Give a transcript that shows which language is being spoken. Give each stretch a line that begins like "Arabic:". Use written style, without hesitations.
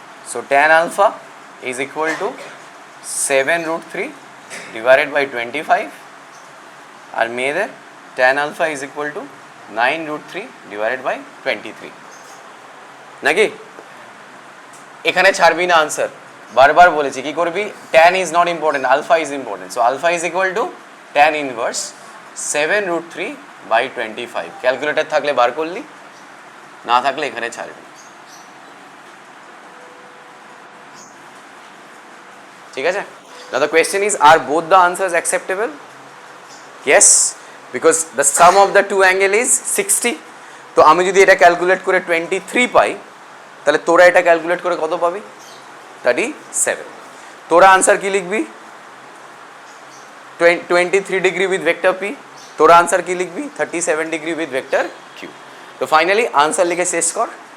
English: So tan alpha is equal to 7√3 divided by 25.
Bangla: আর মেয়েদের
English: tan alpha is equal to 9√3 divided by 23.
Bangla: নাকি? এখানে ছাড়বি না আনসার, বারবার বলেছি কি করবি,
English: tan is not important, alpha is important. So alpha is equal to tan inverse 7√3/25.
Bangla: Calculator থাকলে বার করলি, না থাকলে এখানে ছাড়বি। ঠিক আছে?
English: Now the question is, are both the answers acceptable? Yes, because the sum of the two angle is 60.
Bangla: তো আমি যদি এটা ক্যালকুলেট করে 23 পাই, তাহলে তোরা এটা ক্যালকুলেট করে কত পাবি? 37। তোরা আনসার কি লিখবি?
English: 23 degree with vector P.
Bangla: তোরা আনসার কি লিখবি?
English: 37 degree with vector Q.
Bangla: তো ফাইনালি আনসার লিখে শেষ কর।